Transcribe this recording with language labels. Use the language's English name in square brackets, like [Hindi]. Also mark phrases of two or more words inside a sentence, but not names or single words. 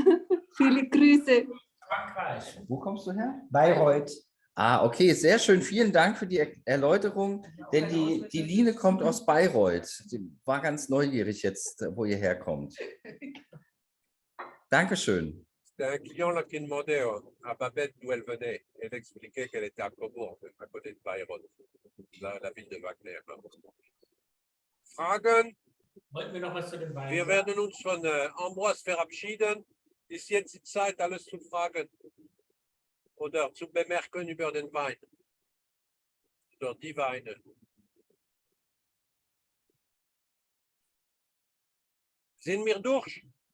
[German] wie die Franzosen. Viele Grüße. Frankreich. Wo kommst du her? Bayreuth. Ah, okay, sehr schön. Vielen Dank für die Erläuterung, denn die Line kommt aus Bayreuth. Sie war ganz neugierig jetzt, wo ihr herkommt. Dankeschön. [French] C'était un client là qui demandait à Babette d'où elle venait. Elle expliquait qu'elle était à Cobourg, à côté de Bayreuth, la ville de Wagner. [German] Fragen? Wollten wir noch was zu dem Wein Wir sagen? werden uns von Ambroise verabschieden. Ist jetzt die Zeit, alles zu fragen oder zu bemerken über den Wein oder die Weine. Sind wir durch?